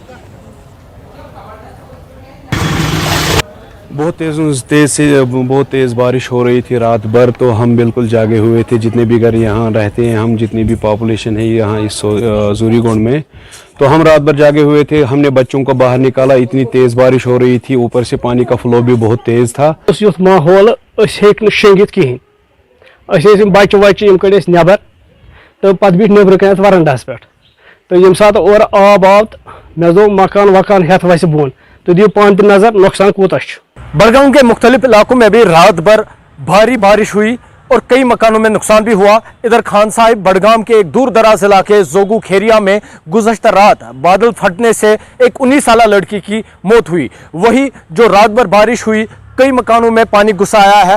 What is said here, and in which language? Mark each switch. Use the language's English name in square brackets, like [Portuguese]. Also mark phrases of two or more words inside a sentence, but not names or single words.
[Hindi] बहुत तेज़ बारिश हो रही थी रात भर, तो हम बिल्कुल जागे हुए थे। जितने भी घर यहाँ रहते हैं, हम जितनी भी पॉपुलेशन है यहाँ इस जोरीगुंड में, तो हम रात भर जागे हुए थे। हमने बच्चों को बाहर निकाला, इतनी तेज़ बारिश हो रही थी, ऊपर से पानी का फ्लो भी बहुत तेज़ था। [Kashmiri] युथ माहौल शेंगित कहें बच्चे वच्चे कड़ नबर तो पे बिठ नबर कन वरंडस पे, तो ये सात और आब आव मे दो मकान वकान हेत वस बोन, तो दियो पान पे नजर नुकसान कूत। [Hindi] बडगाम के मुख्तलिफ इलाकों में भी रात भर भारी बारिश हुई और कई मकानों में नुकसान भी हुआ। इधर खान साहिब बडगाम के एक दूर दराज इलाके जोगू खेरिया में गुज़श्ता रात बादल फटने से एक 19 साल लड़की की मौत हुई। वही जो रात भर बारिश हुई, कई मकानों में पानी घुस आया है।